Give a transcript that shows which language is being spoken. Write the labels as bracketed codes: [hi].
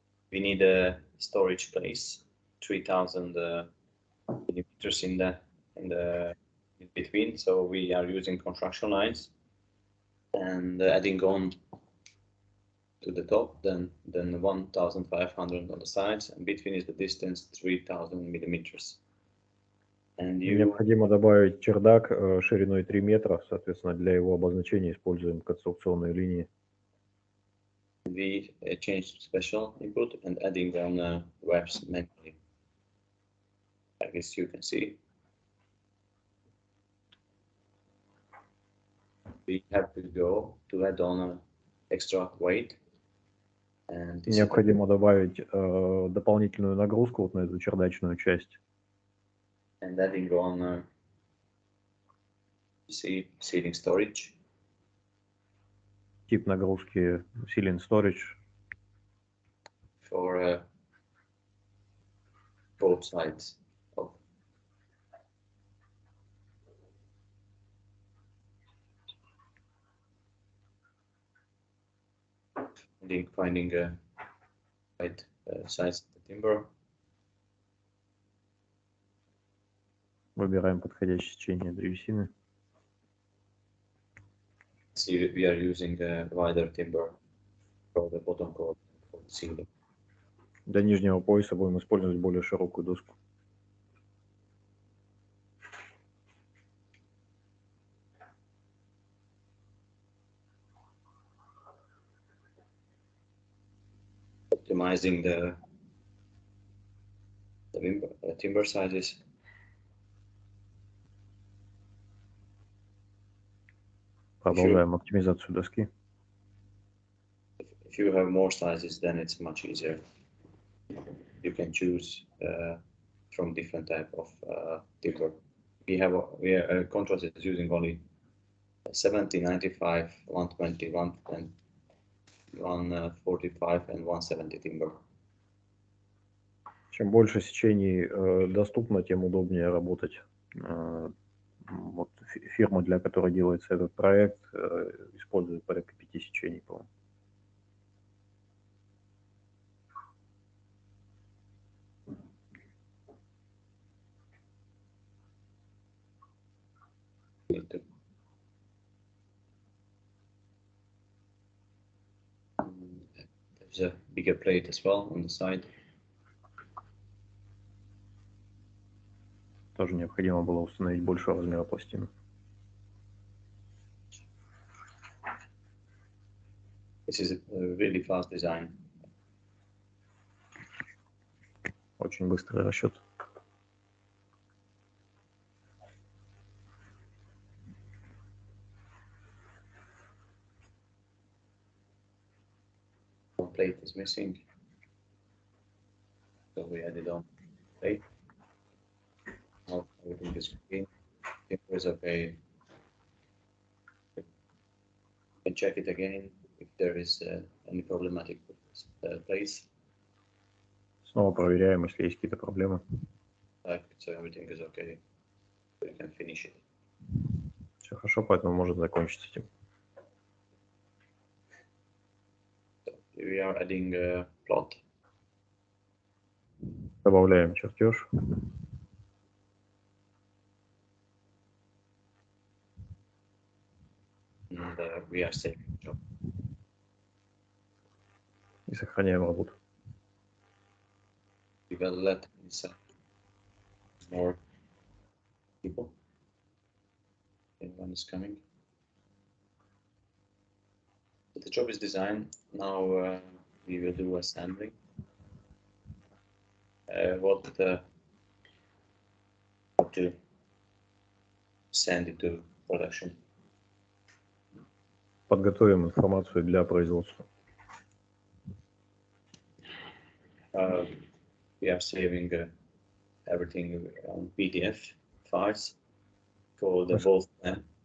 [en] We need a storage place, 3000 millimeters in between. So we are using construction lines and adding on to the top, then 1500 on the sides, and between is the distance 3000 millimeters. [ru] Необходимо добавить чердак шириной 3 метра, соответственно, для его обозначения используем конструкционные линии. [en] We changed special input and adding on webs manually. I guess you can see. We have to go to add on extra weight. [ru] Необходимо добавить дополнительную нагрузку вот на эту чердачную часть. [en] And adding on ceiling storage. [ru] Тип нагрузки ceiling storage. [en] For both sides of finding right size of the timber. [ru] Выбираем подходящее сечение древесины. [en] See, we are using a wider timber for the bottom cord for the ceiling. [ru] Для нижнего пояса будем использовать более широкую доску. [en] Optimizing the timber sizes. [ru] Продолжаем оптимизацию доски. [en] If you have more sizes, then it's much easier. You can choose from different type of timber. We are contrast is using only 70, 95, 120, 110, 145 and 170 timber. [ru] Чем больше сечений доступно, тем удобнее работать. Вот фирма, для которой делается этот проект, использует порядка 5 сечений, по-моему. [en] There's a bigger plate as well on the side. [ru] Тоже необходимо было установить большего размера пластину. [en] This is a really fast design. [ru] Очень быстрый расчет. [en] plate is missing. So we added on plate. Now everything is clean. It was okay. You can check it again if there is any problematic place. [ru] Снова проверяем, если есть какие-то проблемы. [en] So everything is okay. We can finish it. [ru] Все хорошо, поэтому можем закончить с этим. [en] So we are adding a plot. [ru] Добавляем чертеж. [en] And we are saving the job. [ru] И сохраняем работу. [en] We will let inside more people. Anyone is coming. So the job is designed. Now we will do assembly. How to send it to production. [ru] Подготовим информацию для производства. [en] We are saving everything on PDF files for the WolfWin.